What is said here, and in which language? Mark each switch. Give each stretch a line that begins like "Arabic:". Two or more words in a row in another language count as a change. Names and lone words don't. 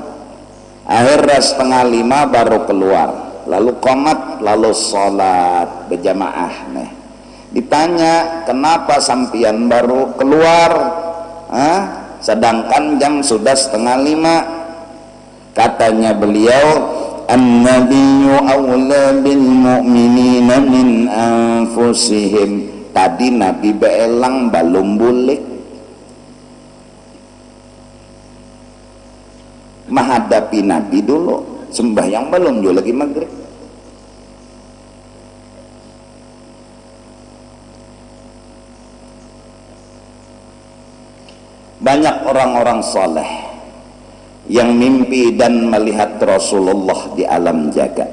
Indonesian: Akhirnya 4:30 baru keluar, lalu qomat, lalu sholat berjamaah. Nih ditanya, kenapa sampian baru keluar, sedangkan jam sudah 4:30? Katanya beliau,
Arabic: النبي أولى بالمؤمنين من أنفسهم.
Indonesian: Tadi Nabi beelang belum bulik, menghadapi Nabi dulu, sembahyang belum juga lagi maghrib. Banyak orang-orang soleh yang mimpi dan melihat Rasulullah di alam jaga.